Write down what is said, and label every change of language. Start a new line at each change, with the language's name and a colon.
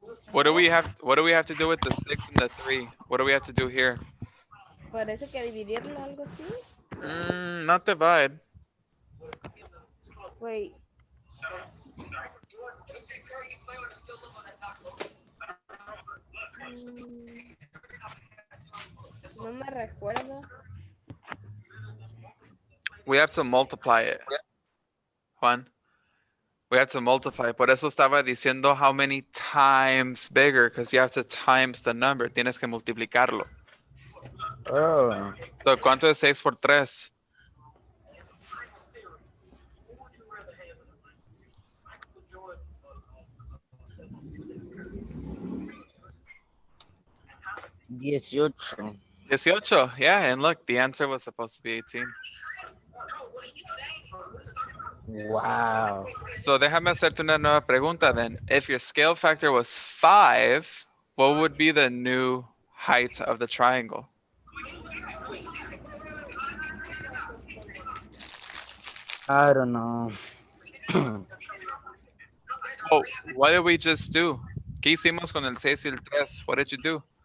English: What do we have to do with the 6 and the 3? What do we have to do here?
Spanish: Parece que dividirlo, algo así.
English: Not divide. Wait.
Spanish: No me recuerdo.
English: We have to multiply it. Juan. We have to multiply.
Spanish: Por eso estaba diciendo
English: how many times bigger, because you have to times the number.
Spanish: Tienes que multiplicarlo. oh. So, ¿cuánto es 6 por 3? Dieciocho.
English: 18. Yeah, and look, the answer was supposed to be 18. Wow.
Spanish: So, déjame hacerte una nueva pregunta then.
English: If your scale factor was 5, what would be the new height of the triangle? I don't know. Oh, what did we just do?
Spanish: ¿Qué hicimos con el 6 y el 3?
English: What did you do?